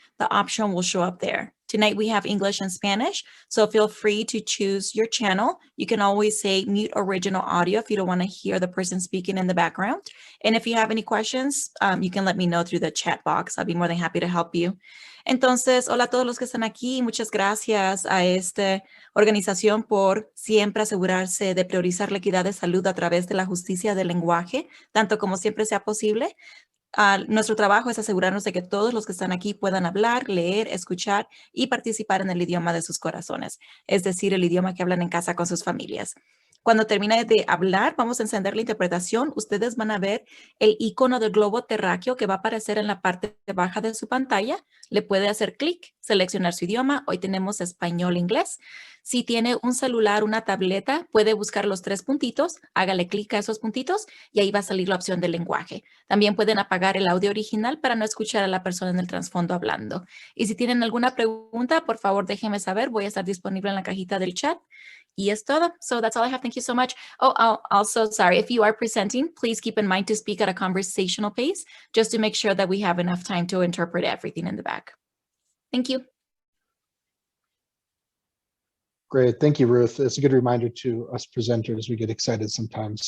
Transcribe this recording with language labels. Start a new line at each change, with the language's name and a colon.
English: The option will show up there. Tonight we have English and Spanish, so feel free to choose your channel. You can always say mute original audio if you don't want to hear the person speaking in the background. And if you have any questions, you can let me know through the chat box. I'll be more than happy to help you.
Spanish: Entonces, hola a todos los que están aquí. Muchas gracias a esta organización por siempre asegurarse de priorizar la equidad de salud a través de la justicia del lenguaje, tanto como siempre sea posible. Nuestro trabajo es asegurarnos de que todos los que están aquí puedan hablar, leer, escuchar y participar en el idioma de sus corazones, es decir, el idioma que hablan en casa con sus familias. Cuando termine de hablar, vamos a encender la interpretación. Ustedes van a ver el icono del globo terráqueo que va a aparecer en la parte baja de su pantalla. Le puede hacer clic, seleccionar su idioma. Hoy tenemos español e inglés. Si tiene un celular, una tableta, puede buscar los 3 puntitos, hágale clic a esos puntitos y ahí va a salir la opción del lenguaje. También pueden apagar el audio original para no escuchar a la persona en el trasfondo hablando. Y si tienen alguna pregunta, por favor déjenme saber. Voy a estar disponible en la cajita del chat. Y es todo.
English: So that's all I have. Thank you so much. Oh, also, sorry, if you are presenting, please keep in mind to speak at a conversational pace, just to make sure that we have enough time to interpret everything in the back. Thank you. Great. Thank you, Ruth. It's a good reminder to us presenters. We get excited sometimes.